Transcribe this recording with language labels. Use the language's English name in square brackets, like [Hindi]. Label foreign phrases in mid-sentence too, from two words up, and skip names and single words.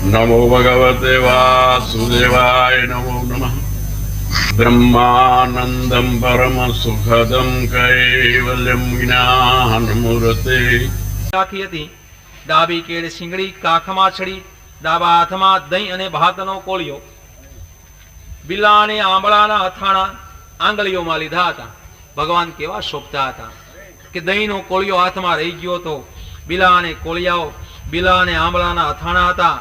[Sanskrit] नमो भगवते वासुदेवाय नमो नमः। ब्रह्मानंदं परम सुखदं कैवल्यं ज्ञानमूर्ते। [Gujarati] રાખી હતી ડાબી કેડ સિંગડી કાખમાં છડી ડાબા હાથમાં દહીં અને ભાતનો કોળિયો બિલા અને આંબળાના અથાણા આંગળીઓમાં લીધા હતા। ભગવાન કેવા શોભતા હતા કે દહીંનો કોળિયો હાથમાં રહી ગયો તો બિલા અને કોળિયાઓ બિલા અને આંબળાના અથાણા હતા।